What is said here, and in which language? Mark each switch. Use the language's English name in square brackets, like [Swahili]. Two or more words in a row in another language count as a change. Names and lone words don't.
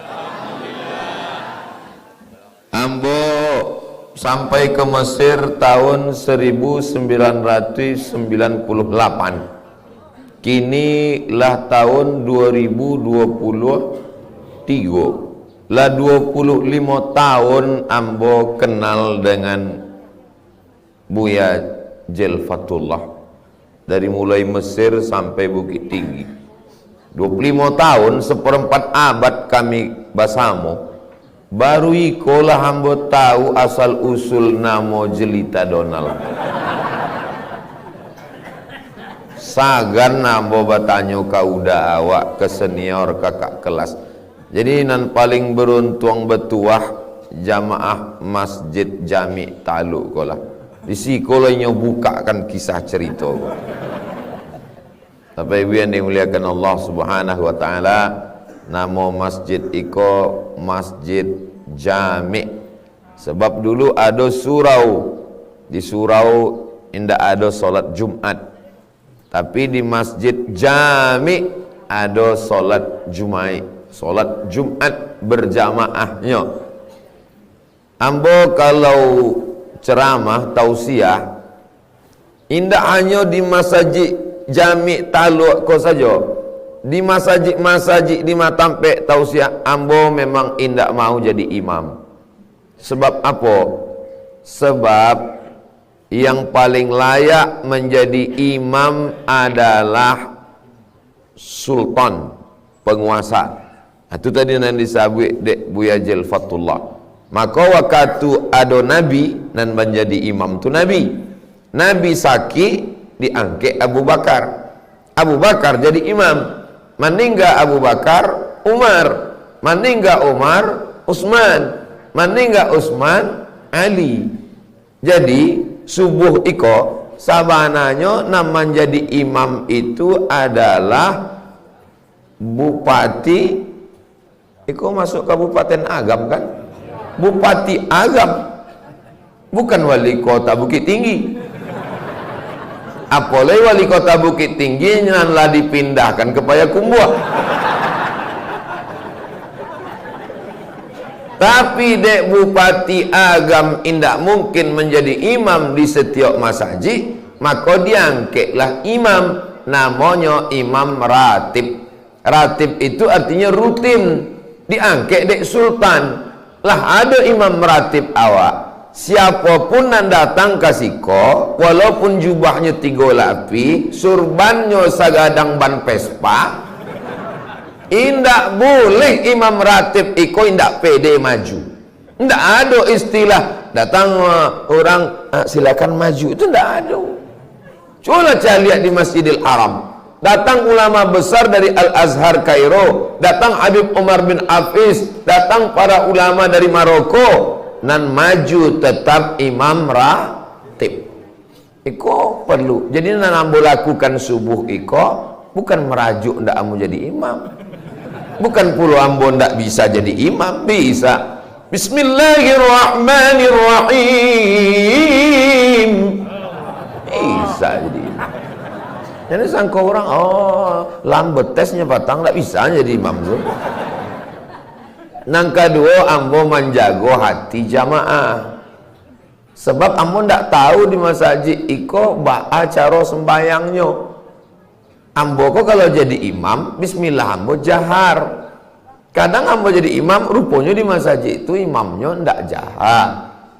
[Minangkabau] Ambo sampai ke Mesir tahun 1998. Kini lah tahun 2023. Lah 25 tahun ambo kenal dengan Buya Jelfatullah. [Indonesian] Dari mulai Mesir sampai Bukit Tinggi 25 tahun, seperempat abad kami bersama. [Minangkabau] Baru ikolah hamba tahu asal usul nama Jelita Donald. Sagan namo bertanya kau dah awak ke senior kakak kelas. Jadi nan paling beruntung betuah jamaah Masjid Jami Taluk kolah. Di sikolanya bukakan kisah cerita. [Indonesian] Tapi ibu yang dimuliakan Allah [Arabic] Subhanahu wa taala, [Indonesian] nama masjid iko Masjid Jami. Sebab dulu ada surau. [Minangkabau] Di surau indah ada solat Jumat. [Indonesian] Tapi di Masjid Jami ada solat Jumat. Solat Jumat berjamaahnya. [Minangkabau] Ambo kalau ceramah tausiah indah hanya di masjid Jami Taluk ko saja. Di masjid di Matampek tausiah ambo memang indak mau jadi imam. [Indonesian] Sebab apa? Sebab yang paling layak menjadi imam adalah sultan, penguasa. [Minangkabau] Itu tadi yang disebut dek Buya Jelfatullah. [Indonesian] Maka waktu ada Nabi dan menjadi imam tu Nabi. Nabi sakit diangkat Abu Bakar. Abu Bakar jadi imam. Meninggal Abu Bakar, Umar. Meninggal Umar, Utsman. Meninggal Utsman, Ali. [Minangkabau] Jadi subuh iko sabananya nama menjadi imam itu adalah bupati. Iko masuk Kabupaten Agam kan? Bupati Agam, bukan wali kota Bukit Tinggi. Apalagi wali kota Bukit Tinggi nyanlah dipindahkan ke Payakumbuh. Tapi dek Bupati Agam indak mungkin menjadi imam di setiap masjid, maka diangkatlah imam, namanya imam ratib. [Indonesian] Ratib itu artinya rutin, diangkat dek sultan. [Minangkabau] Lah ada imam ratib awak, siapapun yang datang ke siko, walaupun jubahnya 3 lapi, surbannya sagadang ban Vespa, indak boleh imam ratib iko indak pede maju. Indak ada istilah datang orang silakan maju, itu indak ada. [Indonesian] Coba saya lihat di Masjidil Haram, datang ulama besar dari Al-Azhar Kairo, datang Habib Umar bin Hafiz, datang para ulama dari Maroko, nan maju tetap imam ratib. [Minangkabau] Iko perlu. Jadi nan ambo lakukan subuh iko bukan merajuk ndak ambo jadi imam. Bukan puluh ambo ndak bisa jadi imam, bisa. [Arabic] Bismillahirrahmanirrahim. [Indonesian] Bisa jadi imam. [Minangkabau] Jadi sangka orang, lambat tesnya patang, tak bisa jadi imam tu. Nang kedua, ambo menjaga hati jamaah. Sebab ambo ndak tahu di masjid iko baca cara sembayangnya. Ambo kok kalau jadi imam, bismillah ambo jahar. Kadang ambo jadi imam, rupanya di masjid itu imamnya ndak jahar.